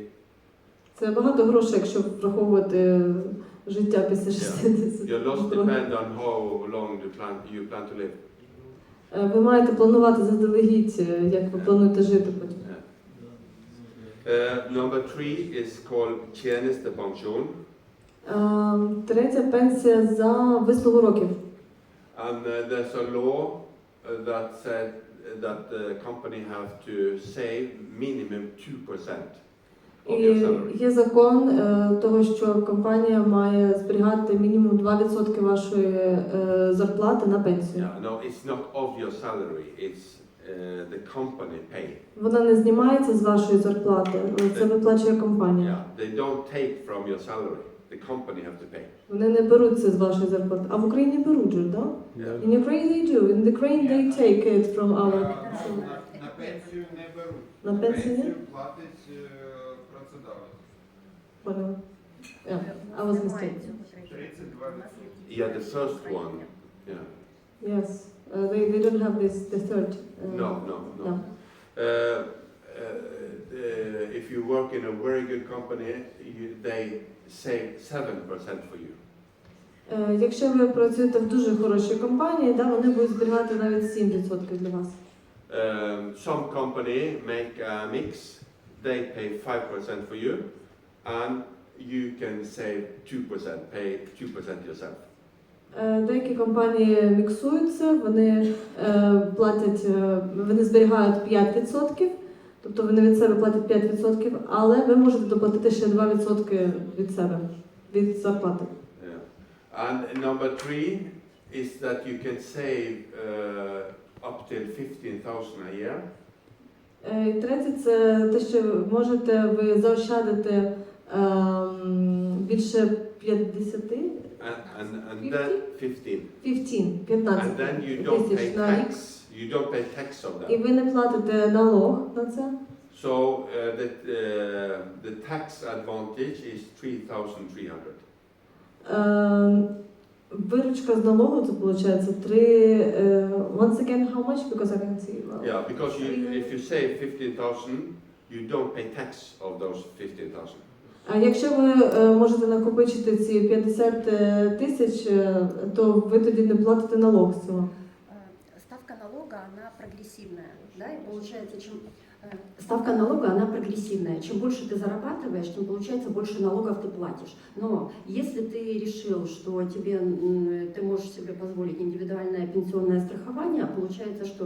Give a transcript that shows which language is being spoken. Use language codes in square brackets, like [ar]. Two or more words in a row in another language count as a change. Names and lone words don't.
[uk] Це багато грошей, якщо враховувати життя після 60. [en] Your loss depends on how long you plan to live. [uk] Ви маєте планувати заздалегідь, як ви плануєте жити потім. [en] Number 3 is called tjenestepension. [uk] Третя пенсія за вислугу років. [en] And there's a law that said that the company have to save minimum 2% of your salary. [uk] І є закон того, що компанія має зберігати мінімум 2% вашої зарплати на пенсію. [en] Yeah, no, it's not of your salary, it's the company pay. [uk] Вона не знімається з вашої зарплати, але це виплачує компанія. [en] Yeah, they don't take from your salary, the company have to pay. [uk] Вони не беруть це з вашої зарплати. А в Україні беруть же, так? [en] Yeah. In Ukraine they do. In Ukraine they take it from our... [uk] На пенсію не беруть. На пенсію ні? Платить працедавець. [ru] Поняла. [en] Yeah, I was mistaken. 32%. Yeah, the first one. Yeah. Yes. They don't have the third. No. If you work in a very good company, they save 7% for you. [uk] Якщо ви працюєте в дуже хорошій компанії, да, вони будуть зберігати навіть 7% для вас. [en] Some company make a mix, they pay 5% for you, and you can save 2%, pay 2% yourself. [uk] Деякі компанії міксуються, вони платять, вони зберігають 5%, тобто вони від себе платять 5%, але ви можете доплатити ще 2% від себе, від зарплати. [en] Yeah. And number 3 is that you can save up till 15,000 a year. [uk] І третє, це те, що ви заощадити більше 50 [en] And then 15. 15 And then you don't pay [uk] тисяч на рік. [en] tax. You don't pay tax of [uk] І [en] that. [uk] ви не платите налог на це. [en] So the tax advantage is 3,300. [uk] Виручка з налогу, це виходить 3... [en] Once again, how much? Because I can see. Well, Yeah, because if you save 15,000, you don't pay tax of those 15,000. [uk] А якщо ви можете накопичити ці 50 тисяч, то ви тоді не платите налог з цього. [ru] Ставка налога, она прогрессивная, да, и получается, чем Ставка налога, она прогрессивная. Чем больше ты зарабатываешь, тем, получается, больше налогов ты платишь. Но если ты решил, что ты можешь себе позволить индивидуальное пенсионное страхование, получается что?